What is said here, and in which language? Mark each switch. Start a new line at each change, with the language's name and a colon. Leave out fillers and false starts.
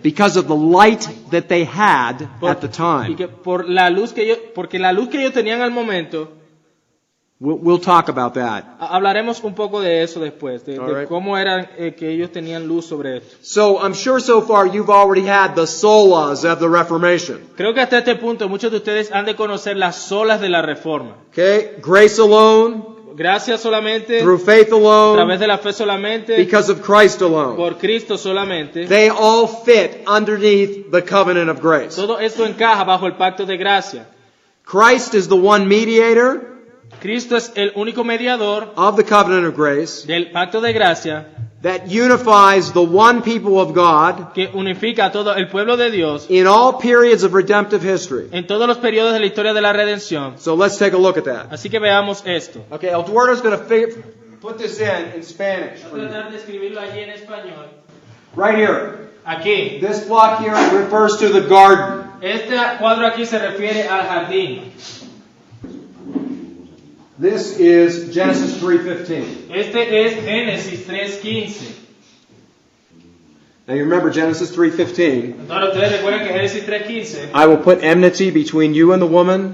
English: because of the light that they had at the
Spanish: Y
English: time.
Spanish: que porque la luz que ellos tenían al momento,
English: We'll talk about that.
Spanish: hablaremos un poco de eso después, de
English: All right.
Spanish: cómo era que ellos tenían luz sobre esto.
English: So I'm sure so far you've already had the solas of the Reformation.
Spanish: Creo que hasta este punto muchos de ustedes han de conocer las solas de la Reforma.
English: Okay? Grace alone,
Spanish: Gracias solamente,
English: through faith
Spanish: a
English: alone,
Spanish: través de la fe solamente,
English: because of Christ alone.
Spanish: por Cristo solamente.
English: They all fit underneath the covenant of grace.
Spanish: Todo esto encaja bajo el pacto de gracia.
English: Christ is the one mediator
Spanish: Cristo es el único mediador
English: of the covenant of grace
Spanish: del pacto de gracia
English: that unifies the one people of God
Spanish: que unifica a todo el pueblo de Dios
English: in all periods of redemptive history.
Spanish: en todos los periodos de la historia de la redención.
English: So let's take a look at that.
Spanish: Así que veamos esto.
English: Okay, Eduardo's going to put this in Spanish.
Spanish: Voy a tratar de escribirlo allí en español.
English: Right here.
Spanish: Aquí.
English: This block here refers to the garden.
Spanish: Este cuadro aquí se refiere al jardín.
English: This is Genesis 3:15.
Spanish: Este es Génesis 3:15.
English: Now you remember Genesis 3:15.
Spanish: Entonces ustedes recuerdan que Génesis 3:15,
English: I will put enmity between you and the woman,